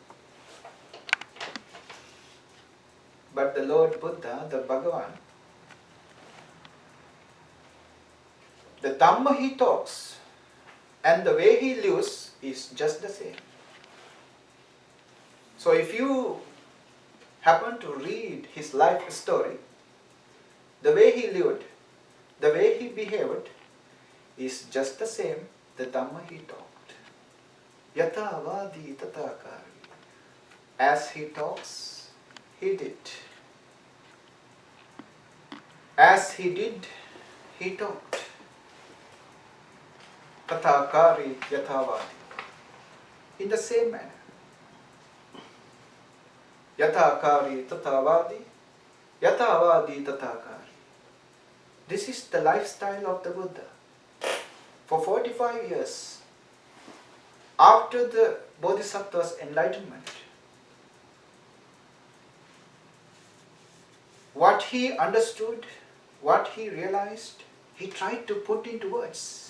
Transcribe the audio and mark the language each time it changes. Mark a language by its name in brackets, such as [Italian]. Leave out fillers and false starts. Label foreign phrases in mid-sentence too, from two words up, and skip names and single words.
[English] But the Lord Buddha, the Bhagavan, the Dhamma he talks and the way he lives is just the same. So if you happen to read his life story, the way he lived, the way he behaved is just the same, the Dhamma he talked. [Pali] Yatha avadi tata kari. [English] As he talks, he did. As he did, he talked. [Pali] tathakari yathavadi. [English] In the same manner. [Pali] Yathakari tathavadi, yathavadi tathakari. [English] This is the lifestyle of the Buddha. For 45 years, after the Bodhisattva's enlightenment, what he understood, what he realized, he tried to put into words.